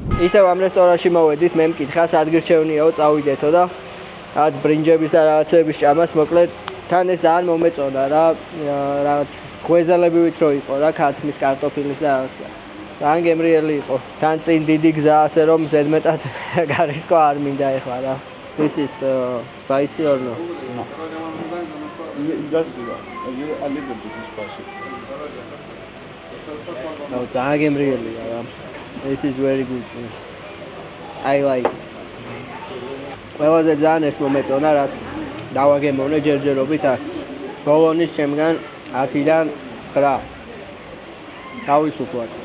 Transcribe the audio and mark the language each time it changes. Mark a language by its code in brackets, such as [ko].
[ka] ისევ ამ რესტორანში მოვედით, მე მკითხა სადგირჩევნიაო წავიდეთო და რაღაც ბრინჯების და რაღაცების ჭამას მოკლედ თან ეს ძალიან მომეწონა რა რაღაც გვეზელებივით რო იყო რა ქათმის კარტოფილის და რაღაც და ძალიან გემრიელი იყო. თან წინ დიდი გზა ასე რომ ზედმეტად გარისკო არ მინდა ეხლა რა. [en] This is spicy or no? No. That's a little bit spicy. No, [ka] ძალიან გემრიელია რა. [en] This is very good. I like. [ka] ყველაზე ძალიან ეს მომეწონა რაც დავაგემოვნე ჯერჯერობით აქ. ბოლონის ჩემგან 10-დან 9. თავისუფლად.